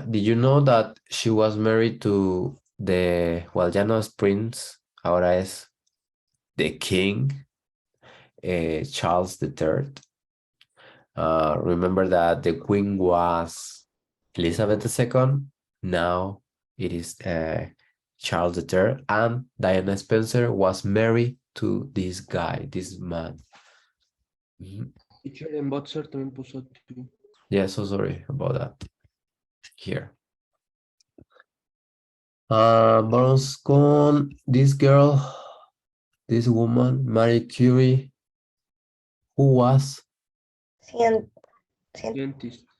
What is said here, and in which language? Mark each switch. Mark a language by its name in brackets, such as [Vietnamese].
[English] Did you know that she was married to well, ya no es prince, ahora es the king, Charles III. Remember that the queen was Elizabeth II. Now it is Charles III, and Diana Spencer was married to this guy, this man. Mhm. [Spanish] Teacher, en boxer también puso two. [English] Yeah, so sorry about that. Here. Vamos con this girl, this woman, Marie Curie, who was Scientist.